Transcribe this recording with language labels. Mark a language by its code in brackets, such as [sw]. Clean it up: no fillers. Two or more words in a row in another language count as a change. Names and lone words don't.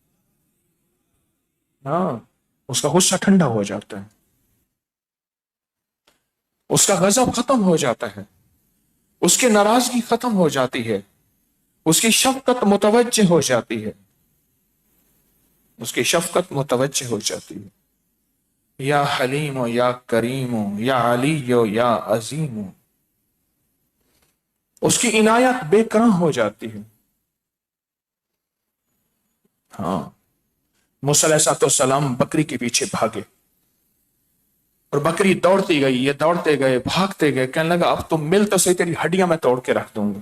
[ur] ہاں، اس کا غصہ ٹھنڈا ہو جاتا ہے، اس کا غضب ختم ہو جاتا ہے، اس کی ناراضگی ختم ہو جاتی ہے، اس کی شفقت متوجہ ہو جاتی ہے، اس کی شفقت متوجہ ہو جاتی ہے۔ [ar] یا حلیم و یا کریم و یا علی و یا عظیم، [ur] اس کی عنایت بے کران ہو جاتی ہے۔ ہاں، موسیٰ علیہ السلام بکری کے پیچھے بھاگے اور بکری دوڑتی گئی، یہ دوڑتے گئے، بھاگتے گئے، کہنے لگا اب تم مل تو صحیح، تیری ہڈیاں میں توڑ کے رکھ دوں گا۔